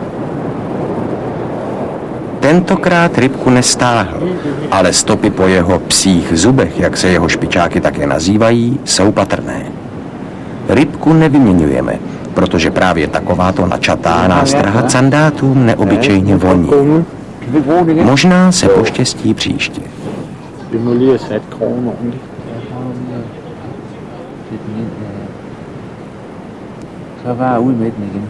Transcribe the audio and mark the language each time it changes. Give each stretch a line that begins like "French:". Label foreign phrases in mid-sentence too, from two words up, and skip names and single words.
Czech: Tentokrát rybku nestáhl, ale stopy po jeho psích zubech, jak se jeho špičáky také nazývají, jsou patrné. Rybku nevyměňujeme, protože právě takováto načatá nástraha candátům neobyčejně voní. Možná se poštěstí příště.
Danish: Vi må lige have sat krogen ordentligt. Så bare ud med den igen.